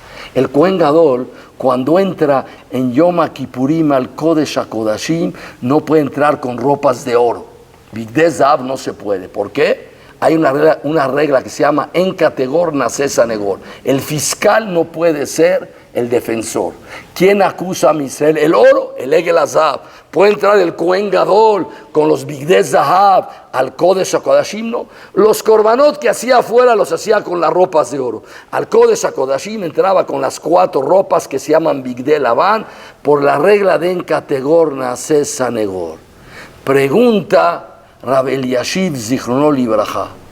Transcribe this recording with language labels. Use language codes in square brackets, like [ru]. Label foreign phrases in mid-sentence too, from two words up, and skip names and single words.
[es] El Kohen Gadol, cuando entra en Yom Kippurim al Kodesh HaKodashim, no puede entrar con ropas de oro. [he] בגדי זהב [es] no se puede. ¿Por qué? hay una regla que se llama [he] אין קטגור נעשה סניגור. [es] El fiscal no puede ser el defensor. ¿Quién acusa a Israel? El oro, el [he] עגל זהב. [es] Puede entrar el Cohen Gadol con los [he] בגדי זהב [es] al Kodesh HaKodashim, ¿no? Los korbanot que hacía afuera los hacía con las ropas de oro. Al Kodesh HaKodashim entraba con las 4 ropas que se llaman [he] בגדי לבן [es] por la regla de [he] אין קטגור נעשה סניגור. [es] Pregunta Rab Eliashiv [he] זכרונו לברכה.